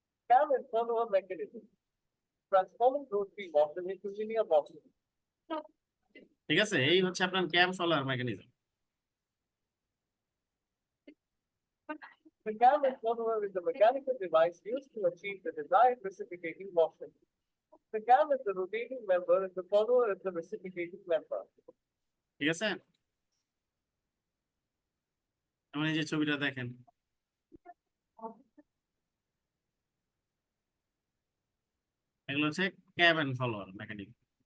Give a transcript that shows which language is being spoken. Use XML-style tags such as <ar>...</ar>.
<en>Cam and follower mechanism, transforming rotary motion into linear motion.</en> <bn>ঠিক আছে এই হচ্ছে আপনার ক্যাম follower mechanism</bn> <en>The cam and follower is a mechanical device used to achieve the desired reciprocating motion. The cam is the rotating member and the follower is the reciprocating member.</en> <bn>ঠিক আছে যেমন এই যে ছবিটা দেখেন এগুলো হচ্ছে ক্যাম এন্ড ফলোয়ার মেকানিজম</bn>